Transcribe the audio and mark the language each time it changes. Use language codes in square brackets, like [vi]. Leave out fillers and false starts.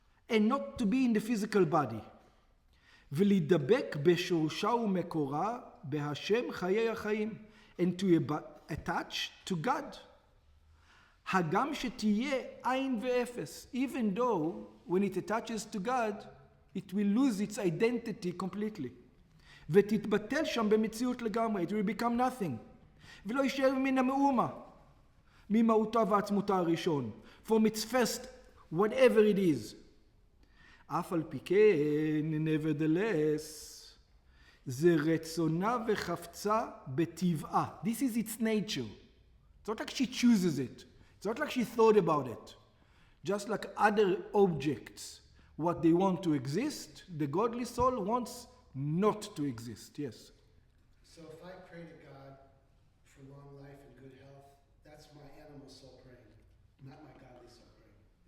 [en] and not to be in the physical body, [he] ולהידבק בשורשה ומקורה בהשם חיי החיים, [en] and to attach to God. [he] הגם שתהיה עין ואפס, [en] even though when it attaches to God, it will lose its identity completely. [he] ותתבטל שם במציאות לגמרי, [en] it will become nothing. [he] ולא יישאר מן המאומה, ממהותה ועצמותה הראשון, [en] from its first, whatever it is. [he] אף על פי כן, [en] nevertheless, [he] זה רצונה וחפצה בטבעה. [en] This is its nature. It's not like she chooses it. It's not like she thought about it. Just like other objects, what they want to exist, the godly soul wants not to exist. Yes. So if I pray to God for long life and good health, that's my animal soul praying, not my godly soul praying.